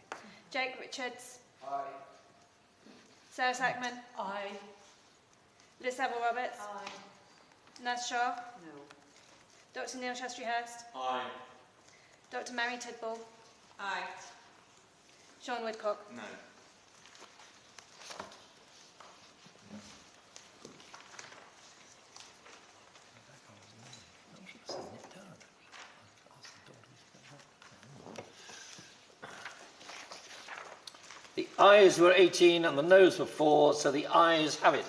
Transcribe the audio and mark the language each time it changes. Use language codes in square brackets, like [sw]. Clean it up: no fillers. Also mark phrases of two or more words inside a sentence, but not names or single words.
[en] Jake Richards. Aye. Sarah Sackman. Aye. Liz Saville-Roberts. Aye. Naz Shaw. No. Dr. Neil Shastri-Hurst. Aye. Dr. Mary Tidball. Aye. Sean Woodcock. No. The ayes were 18 and the noes were 4, so the ayes have it.